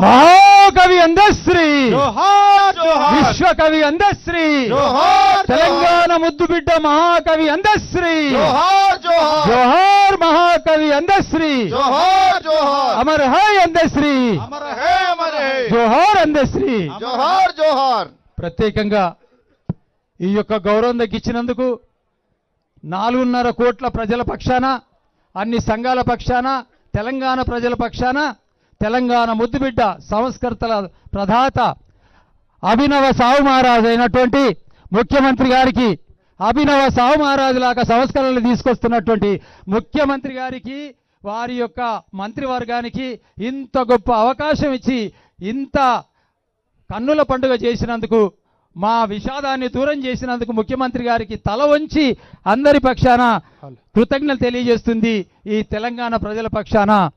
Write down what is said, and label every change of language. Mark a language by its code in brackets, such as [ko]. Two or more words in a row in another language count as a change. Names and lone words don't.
[hi] महाकवि अंधश्री, जोहार जोहार विश्वकवि अंधश्री, जोहार [te] తెలంగాణ ముద్దుబిడ్డ మహాకవి అందశ్రీ, [hi] जोहार जोहार जोहार महाकवि అందశ్రీ, जोहार जोहार अमर है అందశ్రీ, अमर है, अमर है, जोहार అందశ్రీ. जोहार जोहार [te] ప్రత్యేకంగా ఈ యొక్క గౌరవం దక్కించినందుకు 4.5 కోట్ల ప్రజల పక్షాన, అన్ని సంఘాల పక్షాన, తెలంగాణ ప్రజల పక్షాన, తెలంగాణ ముద్దుబిడ్డ సంస్కర్తల ప్రదాత అభినవ సాహు మహారాజు అయినటువంటి ముఖ్యమంత్రి గారికి, అభినవ సాహు మహారాజు లాగా సంస్కరణలు తీసుకొస్తున్నటువంటి ముఖ్యమంత్రి గారికి, వారి యొక్క మంత్రివర్గానికి ఇంత గొప్ప అవకాశం ఇచ్చి ఇంత కన్నుల పండుగ చేసినందుకు, మా విషాదాన్ని దూరం చేసినందుకు ముఖ్యమంత్రి గారికి తల వంచి అందరి పక్షాన కృతజ్ఞతలు తెలియజేస్తుంది ఈ తెలంగాణ ప్రజల పక్షాన.